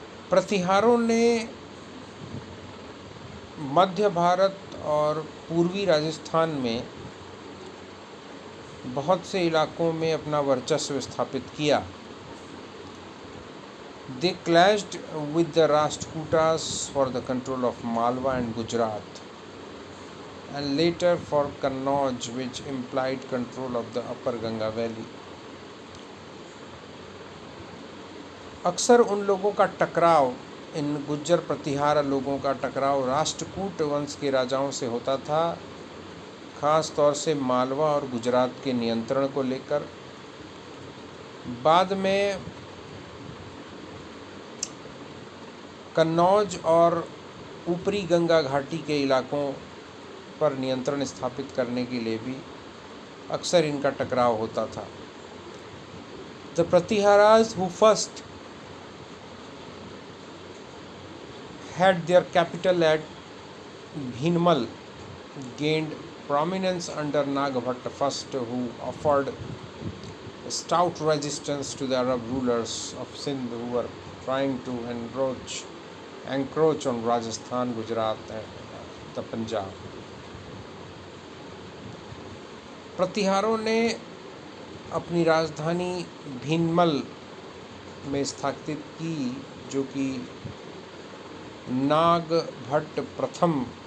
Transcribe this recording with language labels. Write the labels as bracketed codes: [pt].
[hi] प्रतिहारों ने मध्य भारत और पूर्वी राजस्थान में बहुत से इलाकों में अपना वर्चस्व स्थापित किया। [en] They clashed with the Rashtrakutas for the control of Malwa and Gujarat, and later for Kannauj, which implied control of the upper Ganga valley. [hi] अक्सर उन लोगों का टकराव, इन गुज्जर प्रतिहार लोगों का टकराव राष्ट्रकूट वंश के राजाओं से होता था, ख़ास तौर से मालवा और गुजरात के नियंत्रण को लेकर। बाद में कन्नौज और ऊपरी गंगा घाटी के इलाकों पर नियंत्रण स्थापित करने के लिए भी अक्सर इनका टकराव होता था। [en] The Pratiharas who first had their capital at Bhinmal gained prominence under Nagbhatta I, who offered stout resistance to the Arab rulers of Sindh who were trying to encroach on Rajasthan, Gujarat and the Punjab. [hi] प्रतिहारों ने अपनी राजधानी भीनमल में स्थापित की, जो कि नागभट्ट प्रथम